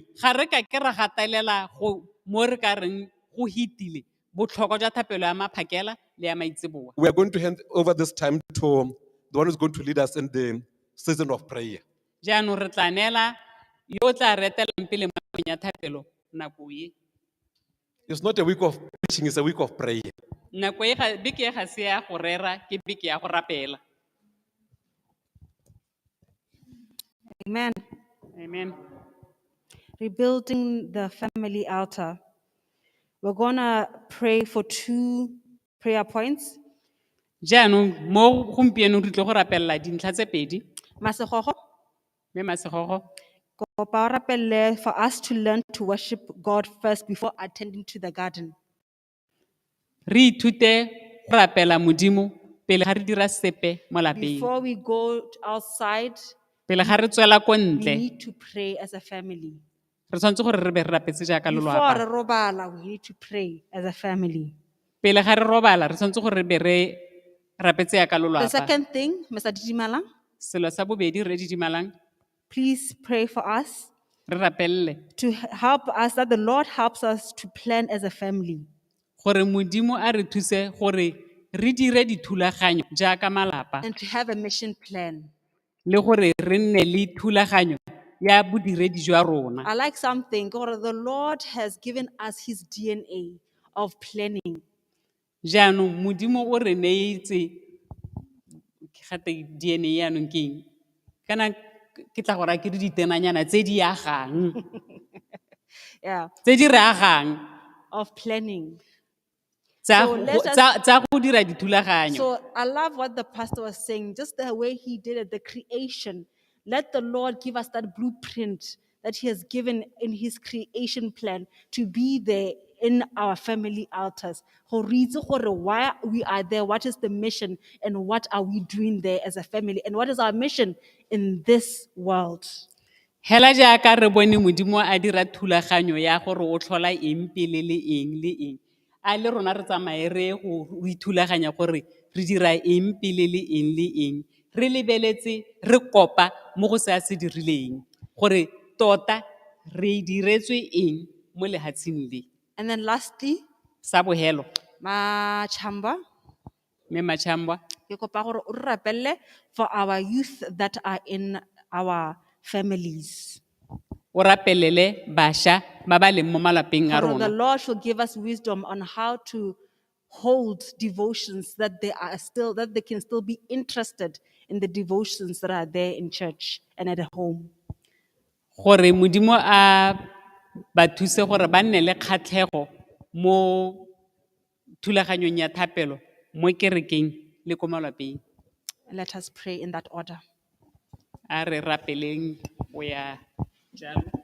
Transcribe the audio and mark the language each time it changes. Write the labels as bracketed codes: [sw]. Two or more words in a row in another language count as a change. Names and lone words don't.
[tn] Ga re ka ke ra gatelela go mo re ka reng go hitile botlhokwa jwa thapelo ya maphakela le ya maitsiboa. [en] We are going to hand over this time to the one who's going to lead us in the season of prayer. [tn] Jaanong re tla neela yo o tla retelang pele mo nakong ya thapelo nako e. [en] It's not a week of preaching, it's a week of prayer. [tn] Nako e beke e ga se ya go rera ke beke ya go rapela. Amen. Amen. [en] Rebuilding the family altar. We're going to pray for 2 prayer points. [tn] Jaanong mo gompieno re tlo go rapelela dintlha tse pedi Masegogo, mme masegogo kopa o rapelle [en] for us to learn to worship God first before attending to the garden. [tn] re ithute go rapela modimo pele ga re dira sepe mo lapeng. [en] Before we go outside, [tn] Pele ga re tswela ko [en] we [tn] ntle [en] need to pray as a family. [tn] re tshwanetse gore re be re rapetse jaaka [en] Before [tn] lelapa. re robala, [en] we need to pray as a family. [tn] Pele ga re robala re tshwanetse gore re be re rapetse jaaka [en] The [tn] lelapa. [en] second thing, Mr. Didimalang, [tn] Selo sa bobedi re didimalang [en] please pray for us [tn] re rapelle [en] to help us, that the Lord helps us to plan as a family. [tn] gore modimo a re thuse gore re dire dithulaganyo jaaka malapa [en] And to have a mission plan. [tn] le gore re nne le thulaganyo ya bodiredi jwa rona. [en] I like something, God, the Lord has given us his DNA of planning. [tn] Jaanong modimo o re neetse gate DNA yaanong ke eng kana ke tla gore ke di tenanyana tse di agang [en] Yeah, [tn] tse di re agang [en] of planning. [tn] tsa [en] So let's [tn] tsa go dira dithulaganyo. [en] So I love what the pastor was saying, just the way he did it, the creation. Let the Lord give us that blueprint that he has given in his creation plan to be there in our family altars. [tn] Go re itse gore [en] why we are there, what is the mission, and what are we doing there as a family, and what is our mission in this world. [tn] Hela jaaka re bone modimo a dira thulaganyo ya gore o tlhola eng pele le eng a le rona re tsamaye re go ithulaganya gore re dira eng pele le eng re lebeletse re kopa mo go se se dirileng gore tota re diretswe eng mo lehatsheng le. [en] And then lastly, [tn] Sa bohelo Machamba, mme Machambwa ke kopa gore o re rapelle [en] for our youth that are in our families. [tn] o rapelele basha ba ba leng mo malapeng a [en] For the [tn] rona [en] Lord shall give us wisdom on how to hold devotions that they can still be interested in the devotions that are there in church and at home. [tn] gore modimo a ba thuse gore ba nne le kgatlhego mo thulaganyong ya thapelo mo kerekeng le ko malapeng. [en] Let us pray in that order. [tn] A re rapeleng go ya jalo.